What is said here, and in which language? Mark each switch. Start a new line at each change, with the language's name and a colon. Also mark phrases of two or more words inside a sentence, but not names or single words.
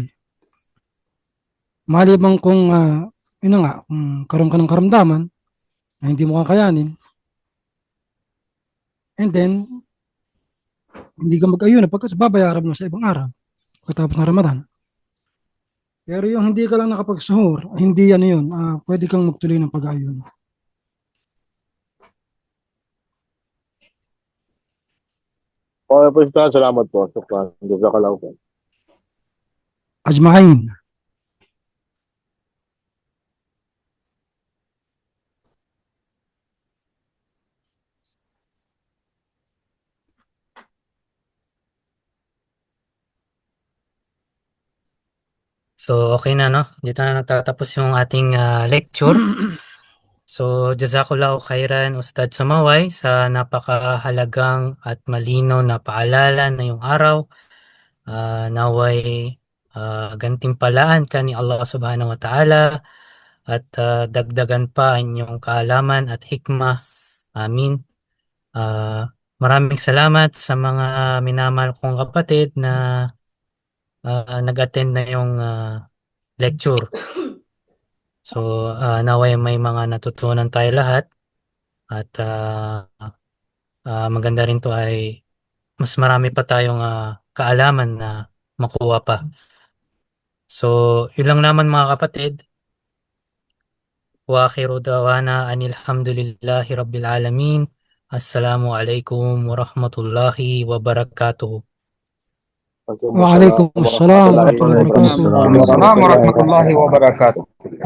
Filipino: Malibang kung, kung karoon ka ng karamdaman na hindi mo kakayanin, and then, hindi ka mag-ayuno pagkas babayaran mo sa ibang araw pagkatapos ng Ramadan. Pero yung hindi ka lang nakapagsuhur, hindi yun, pwede kang magtuloy ng pag-ayuno. Okay po, Ustad. Salamat po.
Arabic: شكرا. جزاك الله خير. أجمعين.
Filipino: So, okay na, no? Dito na nagtatapos yung ating lecture. So,
Arabic: جزاك الله خيرا,
Filipino: Ustad Sumaway, sa napakahalagang at malinaw na paalala na yung araw. Naway gantimpalaan ka ni Allah
Arabic: سبحانه وتعالى
Filipino: at dagdagan pa ang inyong kaalaman at hikmah. Amin. Maraming salamat sa mga minamahal kong kapatid na nag-attend na yung lecture. So, naway may mga natutunan tayo lahat at maganda rin to ay mas marami pa tayong kaalaman na makuha pa. So, yun lang naman mga kapatid.
Arabic: وآخر دعوانا أن الحمد لله رب العالمين. السلام عليكم ورحمة الله وبركاته. وعليكم السلام ورحمة الله وبركاته. وعليكم السلام ورحمة الله وبركاته. السلام